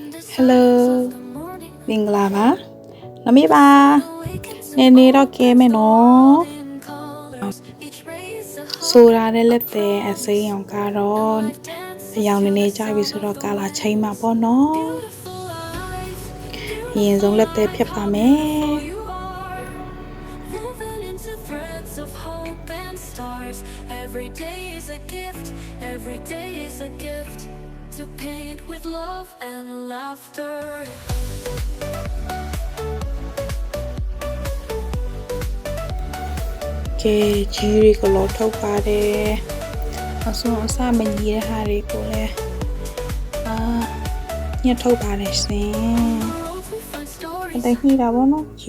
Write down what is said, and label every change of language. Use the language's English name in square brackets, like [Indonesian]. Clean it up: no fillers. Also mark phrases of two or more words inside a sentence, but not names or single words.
[Burmese] Hello မင်္ဂလာပါနမီပါနေတော့ကဲမယ်နော်ဆိုတာနဲ့လက်တဲ့အစိမ်းအောင်ကတော့အယောင်နေကြပြီဆိုတော့ကာလာချိန်မှာပေါ့နော်အရင်ဆုံးလက်တဲ့ဖြတ်ပါမယ် [English] Every day is a gift, every day is a gift to paint with love and laughter. [Burmese] Okay, ကြီးတွေကလောထုတ်ပါတယ်အစွန်အစမကြီးတဲ့ဟာတွေကိုလည်းညှက်ထုတ်ပါတယ်ရှင်အတိုင်းညှိတာပေါ့နော်ကြီး